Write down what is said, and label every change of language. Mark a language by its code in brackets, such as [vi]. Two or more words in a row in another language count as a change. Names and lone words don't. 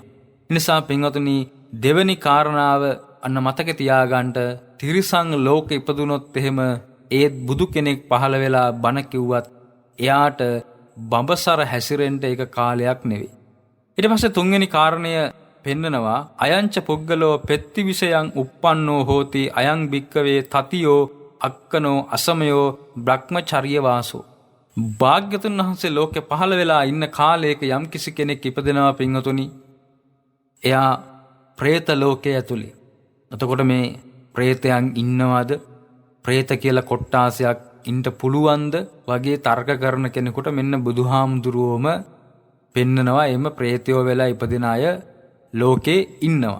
[si] නිසා පින්වතුනි දෙවැනි කාරණාව අන්න මතක තියාගන්න තිරිසන් ලෝකෙ ඉපදුනොත් එහෙම ඒත් බුදු කෙනෙක් පහළ වෙලා බණ කිව්වත් එයාට බඹසර හැසිරෙන්න ඒක කාලයක් නෙවෙයි. ඊට පස්සේ තුන්වෙනි කාරණය පෙන්නනවා [pi] අයංච පුද්ගලෝ පෙත්ති විෂයං uppannෝ හෝති අයං භික්කවේ තතියෝ අක්කනෝ අසමයෝ බ්‍රහ්මචර්ය වාසෝ. [si] භාග්‍යතුන් වහන්සේ ලෝකෙ පහළ වෙලා ඉන්න කාලයක යම් කිසි කෙනෙක් ඉපදෙනවා පින්වතුනි. එයා പ്രേත ලෝකයේ ඇතුලේ. එතකොට මේ പ്രേතයන් ඉන්නවද? പ്രേත කියලා කොට්ටාසයක් ඉන්න පුළුවන්ද වගේ තර්ක කරන කෙනෙකුට මෙන්න බුදුහාමුදුරුවෝම පෙන්නනවා එම പ്രേතයෝ වෙලා ඉපදින අය ලෝකේ ඉන්නවා.